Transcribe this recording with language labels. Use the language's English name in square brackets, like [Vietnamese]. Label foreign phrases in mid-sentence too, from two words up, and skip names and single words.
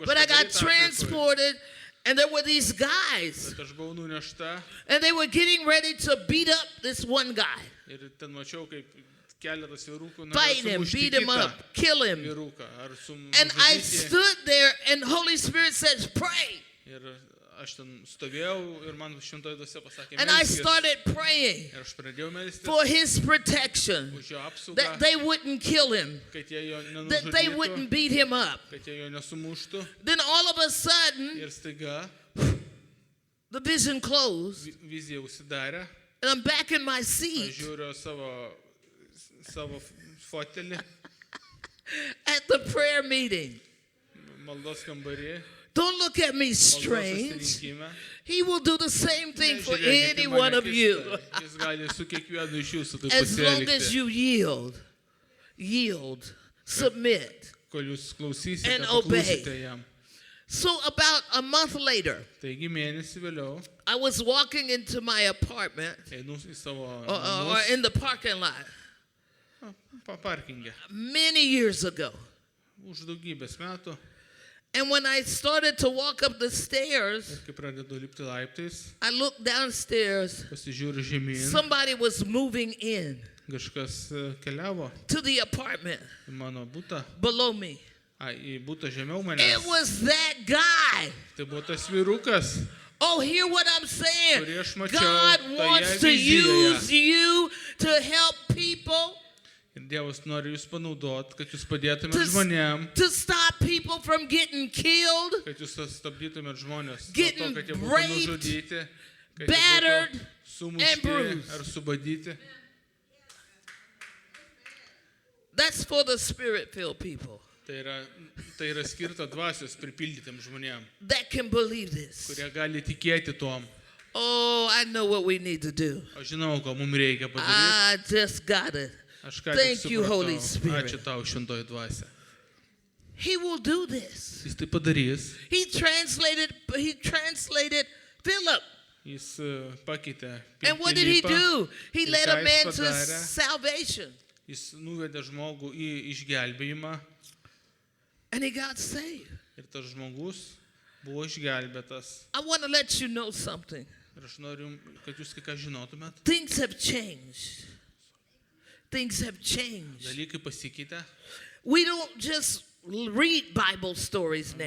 [English] But I [Lithuanian] kažką [English] got [Lithuanian] daryti Afrikoje. [English] transported, and there were these guys, [Lithuanian] Bet aš buvau nunešta [English] and they were getting ready to beat up this one guy, [Lithuanian] ir ten mačiau, kaip keletas vyrukų [English] fight him, beat him up, kill him. [Lithuanian] vyruką. Ar [English] And I [Lithuanian] sumžudyti. [English] stood there, and Holy Spirit says, pray. [Lithuanian] Ir aš ten stovėjau ir man šventoji dvasia pasakė, [English] And I [Lithuanian] melskis. [English] started praying [Lithuanian] Ir aš pradėjau melstis [English] for his protection, [Lithuanian] už jo apsaugą, [English] that they wouldn't kill him, [Lithuanian] kad jie jo [English] that they [Lithuanian] nenužudytų, [English] wouldn't beat him up. [Lithuanian] kad jie jo nesumuštų. [English] Then all of a sudden, [Lithuanian] Ir staiga [English] the vision closed, [Lithuanian] vizija užsidarė. [English] and I'm back in my [Lithuanian] Aš [English] seat [Lithuanian] žiūriu savo fotelį [English] at the prayer meeting. [Lithuanian] maldos kambarį, [English] Don't look at me [Lithuanian] maldos [English] strange. [Lithuanian] susirinkime. [English] He will do the same thing for [Lithuanian] Nežiūrėkit į [English] any [Lithuanian] mane [English] one of you, [Lithuanian] keistai. Jis gali su kiekvienu iš jūsų taip [English] as long as [Lithuanian] pasielgti. [English] you yield, submit. [Lithuanian] Kol jūs klausysite, [English] And obey. [Lithuanian] paklausysite jam. [English] So about a month later, [Lithuanian] Taigi mėnesį vėliau [English] I was walking into my apartment [Lithuanian] einu į savo [English] or [Lithuanian] namus, [English] in the parking lot [Lithuanian] parkingę. [English] many years ago. [Lithuanian] Už daugybės metų, [English] And when I started to walk up the stairs, [Lithuanian] kai pradedu lipti laiptais, [English] I looked downstairs. [Lithuanian] pasižiūriu žemyn, [English] Somebody was moving in [Lithuanian] kažkas keliavo [English] to the apartment [Lithuanian] į mano butą, [English] below me. [Lithuanian] į butą žemiau [English] It [Lithuanian] manęs. [English] was that guy. [Lithuanian] Tai buvo tas vyrukas, [English] Oh, hear what I'm saying. [Lithuanian] kurį aš mačiau [English] God [Lithuanian] toje [English] wants to [Lithuanian] vizijoje. [English] use you to help people, [Lithuanian] Ir Dievas nori jūs panaudoti, kad jūs padėtumėt [English] to, [Lithuanian] žmonėm, [English] to stop people from getting killed, [Lithuanian] kad jūs stabdytumėt žmonės, nuo [English] Getting [Lithuanian] to, kad jie būtų [English] raped, [Lithuanian] nužudyti, kad jie [English] battered, [Lithuanian] būtų [English] and [Lithuanian] sumušti [English] bruised. [Lithuanian] ar subadyti. [English] That's for the spirit-filled people [Lithuanian] Tai yra skirta dvasios pripildytėm žmonėm, [English] that can believe this. [Lithuanian] kurie gali tikėti tom. [English] Oh, I know what we need to do. [Lithuanian] Aš žinau, ko mums reikia padaryti. [English] I just got it. [Lithuanian] Aš ką tik [English] Thank you, Holy [Lithuanian] supratau. [English] Spirit. [Lithuanian] Ačiū tau, šventoji dvasia. [English] He will do this. [Lithuanian] Jis tai padarys. [English] He translated Philip. [Lithuanian] Jis pakeitė [English] And what did he [Lithuanian] Pilypą. [English] do? He [Lithuanian] Ir [English] led [Lithuanian] ką [English] a [Lithuanian] jis [English] man to [Lithuanian] padarė? [English] salvation. [Lithuanian] Jis nuvedė žmogų į išgelbėjimą [English] And he got saved. [Lithuanian] ir tas žmogus buvo išgelbėtas. [English] I want to let you know something. [Lithuanian] Ir aš noriu, kad jūs kai ką žinotumėt. [English] Things have changed. Things have changed. [Lithuanian] Dalykai pasikeitė. [English] We don't just read Bible stories now.